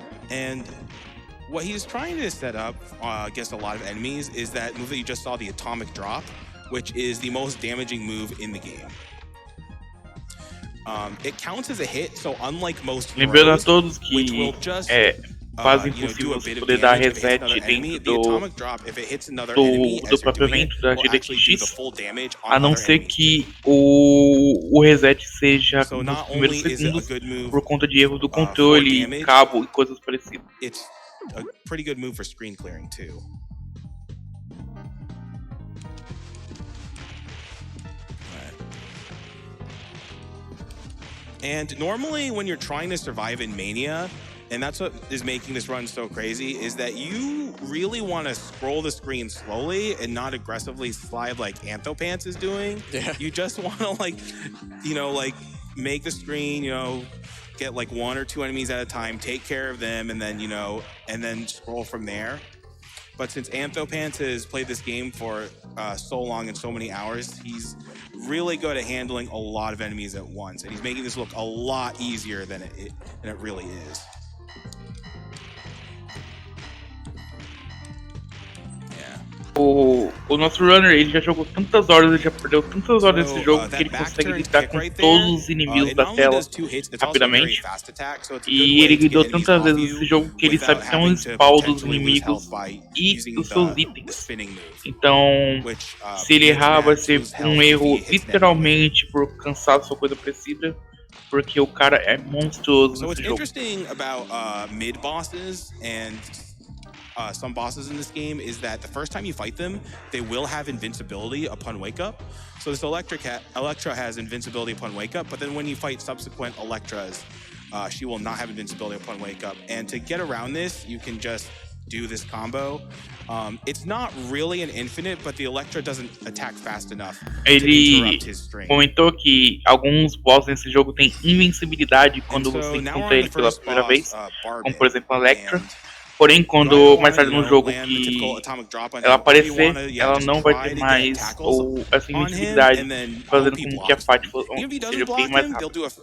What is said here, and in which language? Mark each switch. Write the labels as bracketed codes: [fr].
[en] And what he's trying to set up against a lot of enemies is that move that you just saw, the atomic drop, which is the most damaging move in the game. It counts as a hit, so unlip most [pt] lembrando a todos que quase impossível você poder dar reset dentro do próprio evento da GDQx, a não ser que o reset seja nos primeiros segundos por conta de erros do controle, cabo e coisas parecidas. [en] It's a pretty good move for screen clearing too. And normally when you're trying to survive in Mania, and that's what is making this run so crazy, is that you really want to scroll the screen slowly and not aggressively slide like Antho Pants is doing. Yeah. You just want to make the screen, get like 1 or 2 enemies at a time, take care of them, and then, and then scroll from there. But since Antho Pants has played this game for so long and so many hours, he's really good at handling a lot of enemies at once, and he's making this look a lot easier than it really is. [pt] O nosso runner, ele já jogou tantas horas, ele já perdeu tantas horas nesse jogo que ele consegue lidar com todos os inimigos da tela rapidamente. E ele lidou tantas vezes nesse jogo que ele sabe até um spawn dos inimigos e dos seus itens. Então, se ele errar, vai ser um erro literalmente por cansaço ou coisa parecida, porque o cara é monstruoso nesse jogo. [en] Mid bosses and some bosses in this game is that the first time you fight them, they will have invincibility upon wake up. So this Electra has invincibility upon wake up, but then when you fight subsequent Electras, she will not have invincibility upon wake up. And to get around this, you can just do this combo. It's not really an infinite, but the Electra doesn't attack fast enough to interrupt his string. [pt] Comentou que alguns bosses nesse jogo têm invencibilidade quando você encontra ele pela primeira vez, como por exemplo a Electra. Porém, quando mais tarde no jogo que ela aparecer, ela não vai ter mais ou essa invencibilidade, fazendo com que a fight seja bem mais rápida.